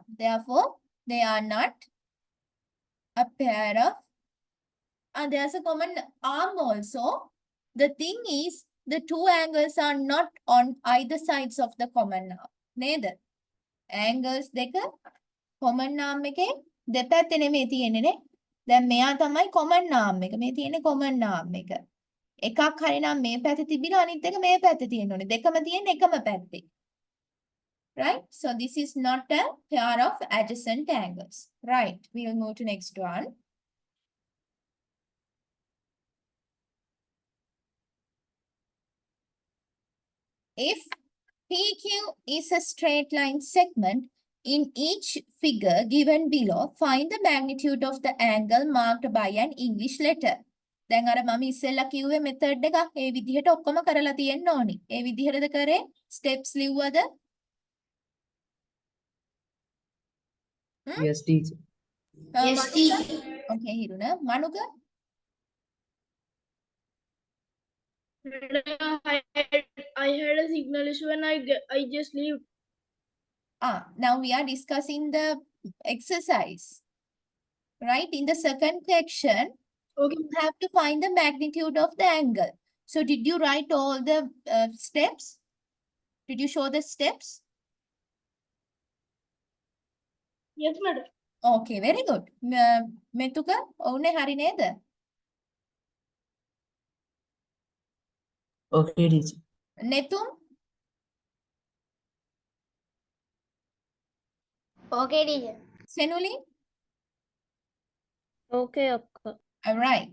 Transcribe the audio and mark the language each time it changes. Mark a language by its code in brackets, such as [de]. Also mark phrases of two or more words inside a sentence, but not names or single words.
[en] Therefore, they are not a pair of, and there's a common arm also. The thing is, the two angles are not on either sides of the common arm. [si] Neither. Angles දෙක [en] common arm [si] එකේ දෙපැත්තේ නෙමෙයි තියෙන්නේ නේ. දැන් මෙයා තමයි [en] common arm [si] එක. මේ තියෙන්නේ [en] common arm [si] එක. එකක් හරිනම් මේ පැත්තේ තිබිලා අනිත් එක මේ පැත්තේ තියෙන්න ඕනේ. දෙකම තියෙන්නේ එකම පැත්තේ. [en] Right? So this is not a pair of adjacent angles. Right. We will move to next one. If PQ is a straight line segment in each figure given below, find the magnitude of the angle marked by an English letter. [si] දැන් අර මම ඉස්සෙල්ලා කිව්වේ method එක ඒ විදිහට ඔක්කොම කරලා තියෙන්න ඕනි. ඒ විදිහටද කරේ? steps ලිව්වද? [en] Yes, teacher. Yes, Manuka? teacher. Okay, Hiruna. Manuka? I had a signal issue and I just leave. Now we are discussing the exercise. Right? In the second section, Okay. you have to find the magnitude of the angle. So did you write all the steps? Did you show the steps? Yes, madam. Okay, very good. Metuka, [si] ඔවුනේ හරි නේද? [en] Okay, teacher. Netum, Okay, teacher. Senuli? Okay, akka. All right.